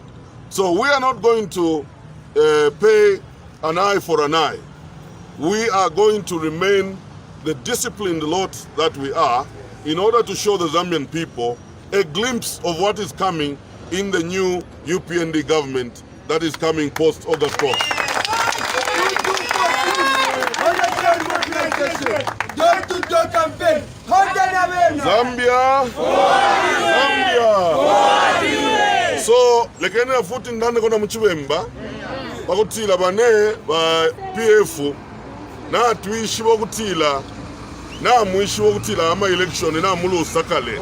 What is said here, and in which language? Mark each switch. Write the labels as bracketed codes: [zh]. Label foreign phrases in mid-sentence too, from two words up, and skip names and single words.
[en] So we are not going to pay an eye for an eye. We are going to remain the disciplined lot that we are in order to show the Zambian people a glimpse of what is coming in the new UPND government that is coming post-August 4th. Zambia! Zambia! [bem] So, lekene futi ndane kona mchibemba, bakutila bane ba PF, na tuishi bakutila, na muishi bakutila ama election na mulu sakale.